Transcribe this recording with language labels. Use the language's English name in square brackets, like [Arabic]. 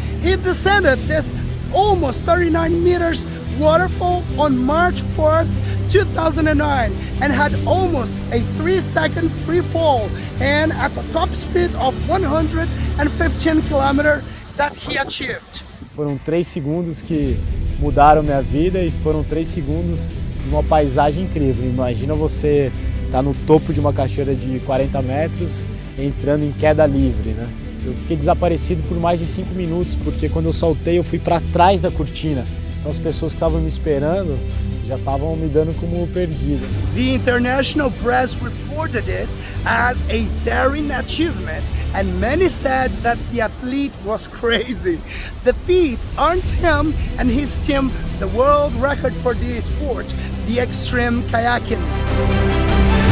[English] He descended this almost 39 meters waterfall on March 4th, 2009 and had almost a 3-second free fall and at a top speed of 115 kilometers that he achieved. [Portuguese] Foram 3 segundos que mudaram minha vida e foram 3 segundos de uma paisagem incrível. Imagina você estar no topo de uma cachoeira de 40 metros entrando em queda livre, né? Eu fiquei desaparecido por mais de 5 minutos porque quando eu saltei eu fui para trás da cortina. Então as pessoas que estavam me esperando já estavam me dando como perdido. [English] The international press reported it as a daring achievement and many said that the athlete was crazy. The feat earned him and his team the world record for the sport, the extreme kayaking.